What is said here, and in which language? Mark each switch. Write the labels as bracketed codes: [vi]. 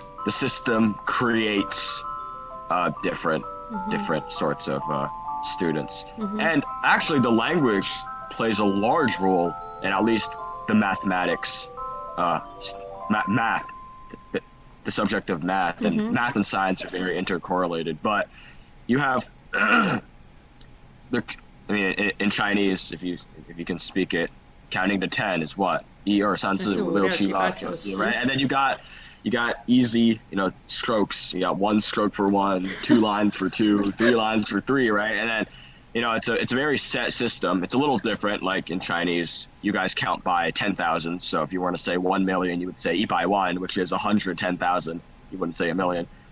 [en] The system creates different sorts of students, and actually the language plays a large role in at least the mathematics, math, the subject of math, and math and science are very intercorrelated. But you have in Chinese, if you can speak it, counting to 10 is what? [zh] 一二三四五六七八九十, right? [en] And then you got easy, strokes. You got 1 stroke for 1, 2 lines for 2, 3 lines for 3, right? And then, it's a very set system. It's a little different. Like in Chinese, you guys count by 10,000. So if you want to say 1 million, you would say 100,000, which is 110,000. You wouldn't say a million.